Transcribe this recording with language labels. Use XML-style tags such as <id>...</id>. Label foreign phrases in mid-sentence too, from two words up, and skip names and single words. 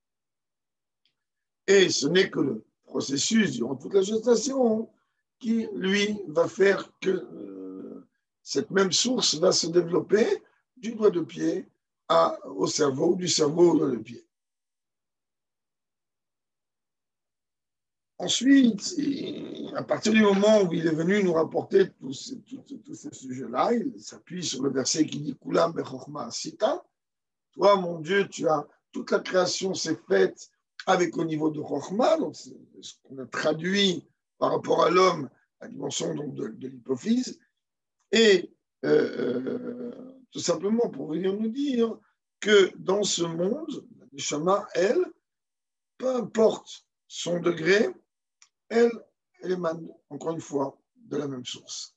<fr>Et ce n'est que le processus durant toute la gestation qui, lui, va faire que cette même source va se développer du doigt de pied au cerveau, du cerveau au doigt de pied. Ensuite, à partir du moment où il est venu nous rapporter tous ces sujets-là, il s'appuie sur le verset qui dit «</fr> <he>כולם בחכמה עשית ».</he> <fr>Toi, mon Dieu, tu as toute la création s'est faite avec au niveau de Chokhmah, donc c'est ce qu'on a traduit par rapport à l'homme, la dimension donc de l'hypophyse, et tout simplement pour venir nous dire que dans ce monde, la Neshama, elle, peu importe son degré, elle émane, encore une fois, de la même source.</fr>